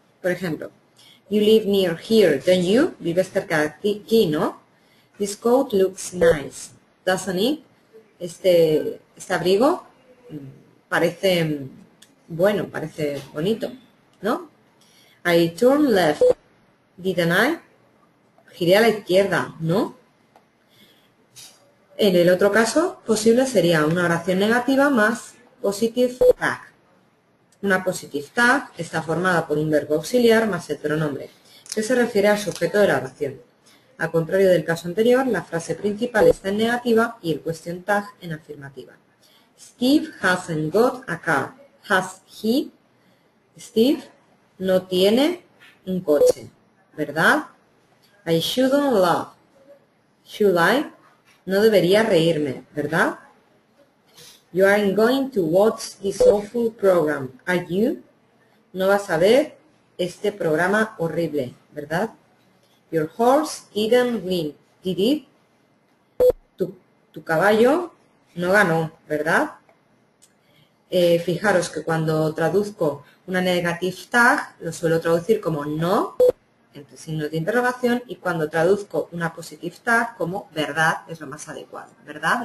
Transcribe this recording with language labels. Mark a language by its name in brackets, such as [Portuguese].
[Spanish] Por ejemplo, [English] you live near here, don't you? [Spanish] Vives cerca de aquí, ¿no? [English] This coat looks nice, doesn't it? [Spanish] Este abrigo parece bueno, parece bonito, ¿no? [English] I turned left, didn't I? [Spanish] Giré a la izquierda, ¿no? En el otro caso posible sería una oración negativa más positive tag. Una positive tag está formada por un verbo auxiliar más el pronombre, que se refiere al sujeto de la oración. Al contrario del caso anterior, la frase principal está en negativa y el question tag en afirmativa. [English] Steve hasn't got a car. Has he? [Spanish] Steve no tiene un coche, ¿verdad? [English] I shouldn't laugh. Should I? [Spanish] No debería reírme, ¿verdad? [English] You aren't going to watch this awful program, are you? [Spanish] No vas a ver este programa horrible, ¿verdad? [English] Your horse didn't win, did it? [Spanish] Tu caballo no ganó, ¿verdad? Fijaros que cuando traduzco una negative tag, lo suelo traducir como no, entre signos de interrogación, y cuando traduzco una positive tag como verdad es lo más adecuado, ¿verdad?